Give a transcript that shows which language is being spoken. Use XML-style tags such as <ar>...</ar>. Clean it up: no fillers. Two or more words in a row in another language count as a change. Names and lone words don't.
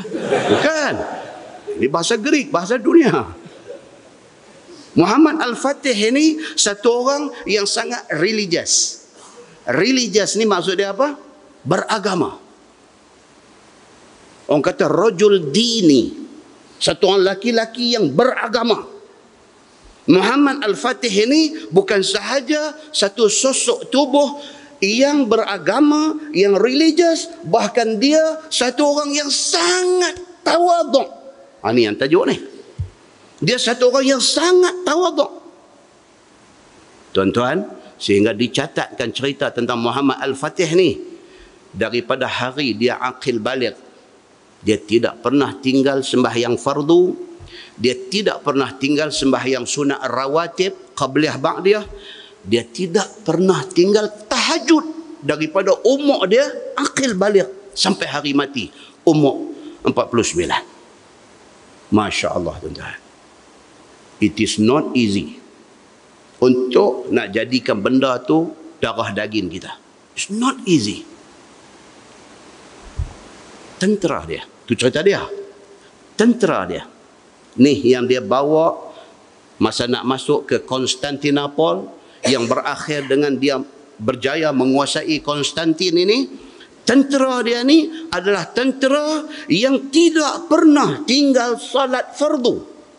<ms>Bukan. Ini bahasa Greek, bahasa dunia. Muhammad Al-Fatih ini satu orang yang sangat religious. Religious ni maksud dia apa? Beragama. Orang kata</ms> <ar>رجل ديني.</ar> <ms>Satu orang laki-laki yang beragama. Muhammad Al-Fatih ini bukan sahaja satu sosok tubuh yang beragama, yang religious, bahkan dia satu orang yang sangat tawaduk. Ini yang tajuk ni. Dia satu orang yang sangat tawaduk. Tuan-tuan, sehingga dicatatkan cerita tentang Muhammad Al-Fatih ni, daripada hari dia</ms> <ar>عاقل بالغ,</ar> <ms>dia tidak pernah tinggal sembahyang fardu, dia tidak pernah tinggal sembahyang sunat rawatib,</ms> <ar>قبلية بعدية,</ar> <ms>dia tidak pernah tinggal tahajud daripada umur dia</ms> <ar>عاقل بالغ</ar> <ms>sampai hari mati, umur 49.</ms> <ar>ما شاء الله,</ar> <ms>tuan-tuan.</ms> <en>It is not easy</en> <ms>untuk nak jadikan benda tu darah daging kita.</ms> <en>It's not easy.</en> <ms>Tentera dia. Tu cerita dia. Tentera dia. Ni yang dia bawa masa nak masuk ke Konstantinopel, yang berakhir dengan dia berjaya menguasai Konstantin ini. Tentera dia ni adalah tentera yang tidak pernah tinggal salat fardu.</ms>